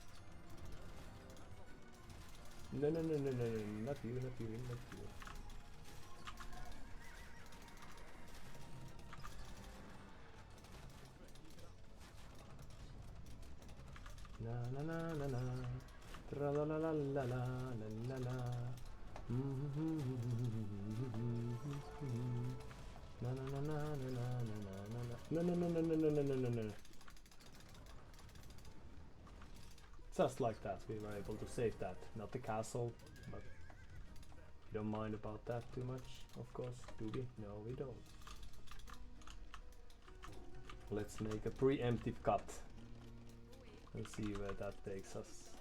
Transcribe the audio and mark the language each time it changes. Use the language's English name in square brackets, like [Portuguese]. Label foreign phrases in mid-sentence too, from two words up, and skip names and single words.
[English] No, no, no, no, no, no, not you, not you, not you. Na na na na na, tra la la la la la la la. Na na na na na na na na na. No no no no no no no no no. Just like that, we were able to save that. Not the castle, but we don't mind about that too much, of course. Do we? No, we don't. Let's make a preemptive cut and see where that takes us.